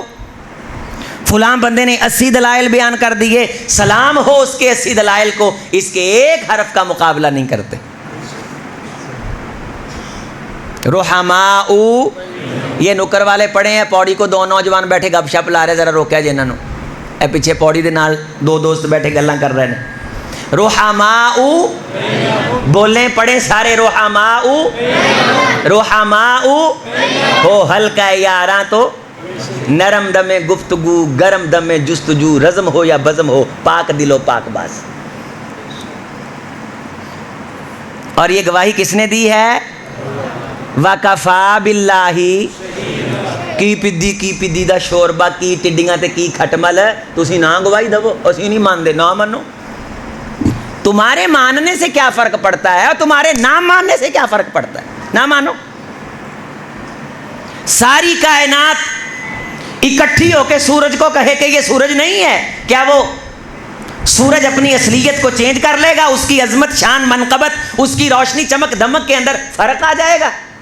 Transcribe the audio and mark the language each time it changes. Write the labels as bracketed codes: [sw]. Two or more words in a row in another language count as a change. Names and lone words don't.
[ur] فلاں بندے نے 80 دلائل بیان کر دیے، سلام ہو اس کے 80 دلائل کو. اس کے ایک حرف کا مقابلہ نہیں کرتے. [pa] رحماء، یہ نکر والے پڑھے ہیں پوڑی کو، 2 نوجوان بیٹھے گپ شپ لا رہے، ذرا روکیا جی انہاں نو، اے پیچھے پوڑی دے نال 2 دوست بیٹھے گلاں کر رہے ہیں. [ur] رحماء بولیں پڑھیں سارے، رحماء رحماء ہو ہلکا یاراں تو نرم دم گفتگو، گرم دم جستجو، رزم ہو یا بزم ہو، پاک دل و پاک باز. اور یہ گواہی کس نے دی ہے؟ [ar] وَكَفَى بِاللَّهِ، [pa] کی پدی دا شوربا، کی ٹڈیاں تے کی کھٹمل، تسی نہ گواہی دو، اسی نہیں مان دے، نہ منو. [ur] تمہارے ماننے سے کیا فرق پڑتا ہے اور تمہارے نہ ماننے سے کیا فرق پڑتا ہے؟ نہ مانو. ساری کائنات اکٹھی ہو کے سورج کو کہے کہ یہ سورج نہیں ہے، کیا وہ سورج اپنی اصلیت کو چینج کر لے گا، اس کی عظمت، شان، منقبت، اس کی روشنی، چمک دمک کے اندر فرق آ جائے گا۔